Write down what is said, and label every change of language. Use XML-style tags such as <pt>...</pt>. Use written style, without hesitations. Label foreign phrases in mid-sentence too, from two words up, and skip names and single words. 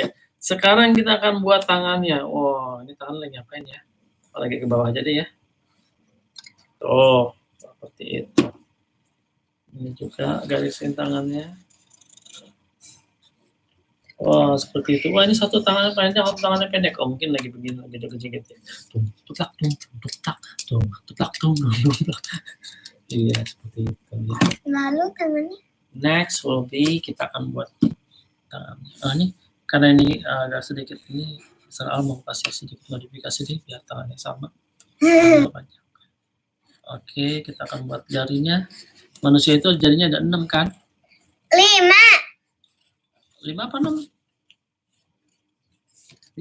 <id>Sekarang kita akan buat tangannya. Wow, ini tangan lagi ngapain ya? Lagi ke bawah aja deh ya. Tuh, seperti itu. Ini juga garisin tangannya. Wah, seperti itu. Wah, ini satu tangannya panjang, satu tangannya pendek. Oh, mungkin lagi begini, lagi joget-joget ya. Tung, tutak, tung, tutak, tung, tutak, tung, tutak. Iya, seperti itu. Ya. Lalu tangannya?</id> <en>Next will be,</en> <id>kita akan buat tangannya. Ini, karena ini agak sedikit, ini Al mau kasih sedikit modifikasi nih, biar tangannya sama. Panjang. Oke, kita akan buat jarinya. Manusia itu jarinya ada 6 kan? 5. 5 apa 6? 5.</id>